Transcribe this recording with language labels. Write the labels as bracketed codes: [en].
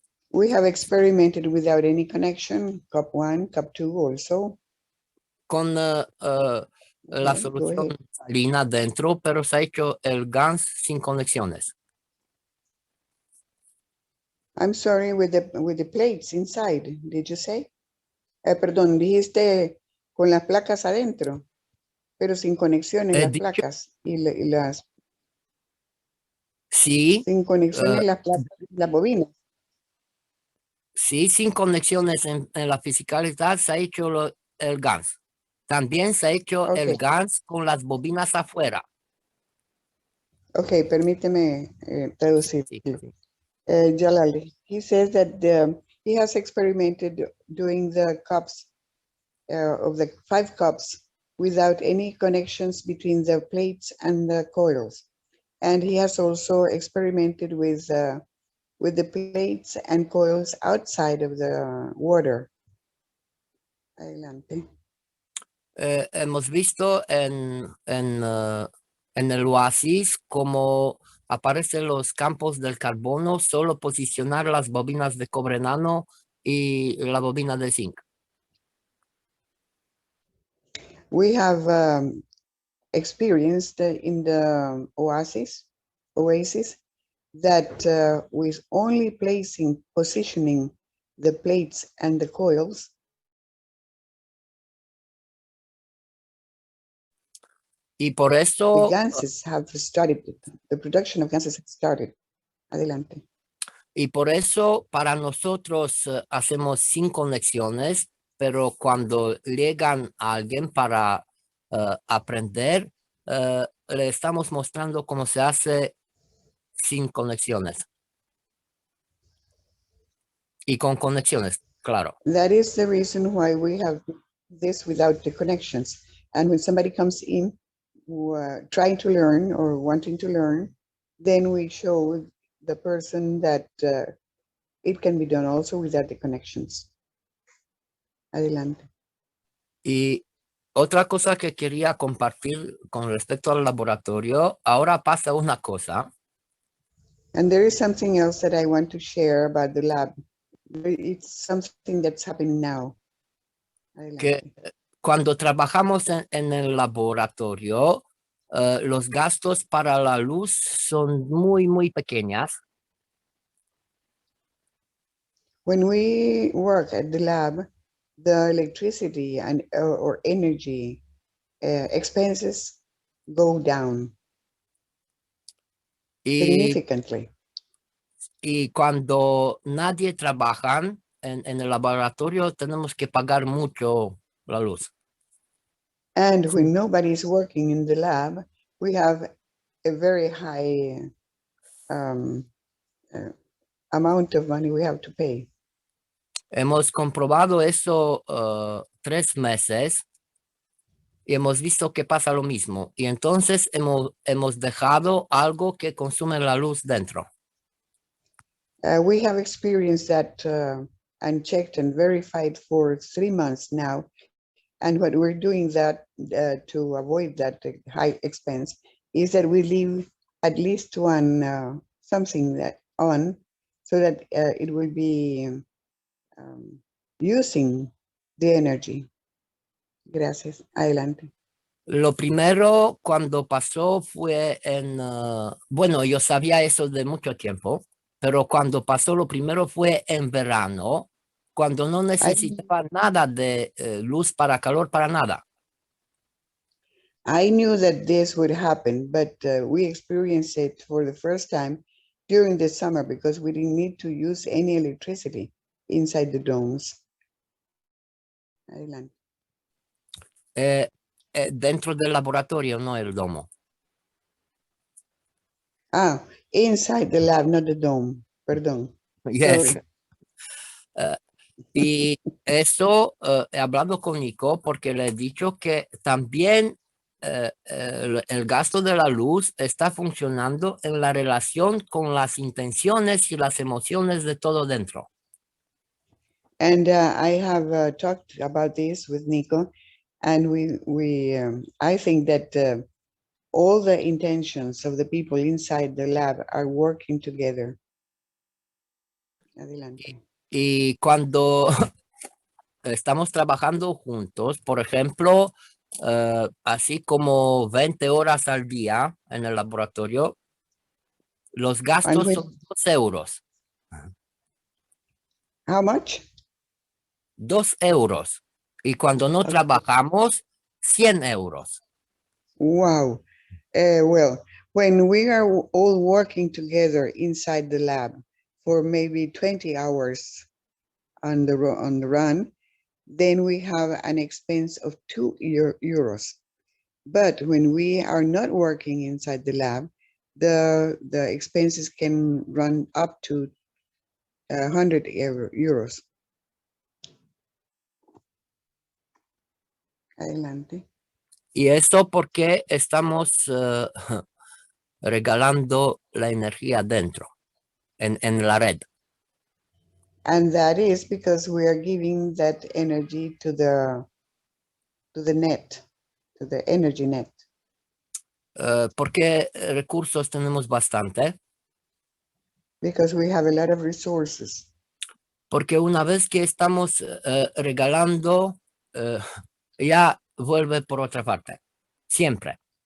[en] We have experimented without any connection, cup 1, cup 2 also. [es] Con la solución salina dentro, pero se ha hecho el GANS sin conexiones. [en] I'm sorry, with the plates inside, did you say? [es] Perdón, dijiste con las placas adentro, pero sin conexiones las placas y las... Sí. Sin conexiones las placas, las bobinas. Sí, sin conexiones en la fisicalidad se ha hecho el GANS. También se ha hecho el GANS con las bobinas afuera. Ok, permíteme traducir. Sí. [en] Jalal, he says that he has experimented doing the cups of the 5 cups without any connections between the plates and the coils. And he has also experimented with the plates and coils outside of the water. [es] Adelante. Hemos visto en el oasis cómo aparecen los campos del carbono, solo posicionar las bobinas de cobre nano y la bobina de zinc. [en] We have experienced in the oasis that with only positioning the plates and the coils, [es] y por eso [en] the gases have started, the production of gases has started. [es] Adelante. Y por eso para nosotros hacemos sin conexiones, pero cuando llegan a alguien para aprender, le estamos mostrando cómo se hace sin conexiones. Y con conexiones, claro. [en] That is the reason why we have this without the connections. And when somebody comes in trying to learn or wanting to learn, then we show the person that it can be done also without the connections. [es] Adelante. Y otra cosa que quería compartir con respecto al laboratorio, ahora pasa una cosa. [en] And there is something else that I want to share about the lab. It's something that's happening now. [es] Adelante. Que cuando trabajamos en el laboratorio, los gastos para la luz son muy pequeñas. [en] When we work at the lab, the electricity and or energy expenses go down significantly. [es] Y cuando nadie trabaja en el laboratorio, tenemos que pagar mucho la luz. [en] And when nobody is working in the lab, we have a very high amount of money we have to pay. [es] Hemos comprobado eso 3 meses. y hemos visto que pasa lo mismo. Y entonces hemos dejado algo que consume la luz dentro. [en] We have experienced that and checked and verified for 3 months now. And what we're doing that to avoid that high expense is that we leave at least one something that on so that it will be using the energy. [es] Gracias. Adelante. Lo primero cuando pasó fue bueno, yo sabía eso de mucho tiempo, pero cuando pasó lo primero fue en verano, cuando no necesitaba nada de luz para calor, para nada. [en] I knew that this would happen, but we experienced it for the first time during the summer because we didn't need to use any electricity inside the domes. [es] Adelante. Dentro del laboratorio, no el domo. [en] Inside the lab, not the dome. [es] Perdón. [en] Yes. Sorry. [es] Y eso he hablado con Nico porque le he dicho que también el gasto de la luz está funcionando en la relación con las intenciones y las emociones de todo dentro. [en] And I have talked about this with Nico, and I think that all the intentions of the people inside the lab are working together. [es] Adelante. Y cuando estamos trabajando juntos, por ejemplo, así como 20 horas al día en el laboratorio, los gastos son 2 euros. [en] How much? [es] 2 euros. Y cuando no trabajamos, 100 euros. [en] Wow. Well, when we are all working together inside the lab for maybe 20 hours on the run, then we have an expense of 2 euros. But when we are not working inside the lab, the expenses can run up to 100 euros. [es] Adelante. Y esto porque estamos regalando la energía dentro, en la red. [en] And that is because we are giving that energy to the net, to the energy net. [es] Porque recursos tenemos bastante. [en] Because we have a lot of resources. [es] Porque una vez que estamos regalando, ya vuelve por otra parte, siempre.